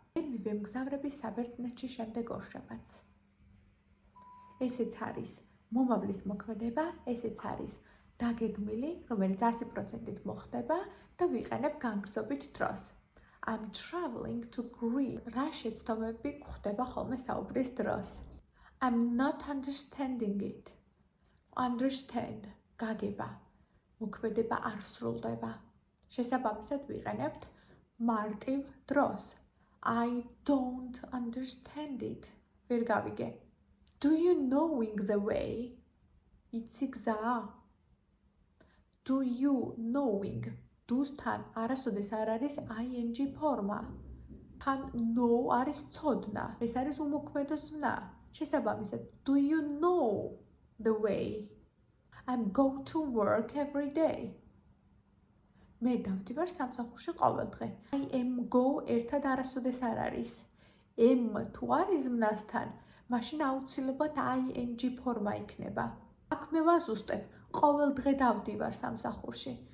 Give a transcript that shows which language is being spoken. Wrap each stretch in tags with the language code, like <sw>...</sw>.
<ka>მე მივემგზავრები საბერძნეთში შემდეგ ორშაბათს. ესეც არის მომავლის მოქმედება, ესეც არის დაგეგმილი, რომელიც 100%-ით მოხდება და ვიყენებ განგრძობით დროს.</ka> <en>I'm traveling to Greece.</en> <ka>რა შეცდომები გვხდება ხოლმე საუბრის დროს.</ka> <en>I'm not understanding it.</en> <ka>Understand. გაგება. მოქმედება არ სრულდება. შესაბამისად ვიყენებთ მარტივ დროს.</ka> <en>I don't understand it.</en> <ka>ვერ გავიგე.</ka> <en>Do you knowing the way?</en> <ka>იცი გზა?</ka> <en>Do you knowing?</en> <ka>დუსთან არასოდეს არ არის ing ფორმა. თან know არის ცოდნა. ეს არის უმოქმედო ზმნა. შესაბამისად,</ka> <en>do you know the way? I'm go to work every day.</en> <ka>მე დავდივარ სამსახურში ყოველდღე.</ka> <en>I am go</en> <ka>ერთად არასოდეს არ არის. am თუ არის ზმნასთან, მაშინ აუცილებლად ing ფორმა იქნება. აქ მე ვაზუსტებ, ყოველდღე დავდივარ სამსახურში.</ka>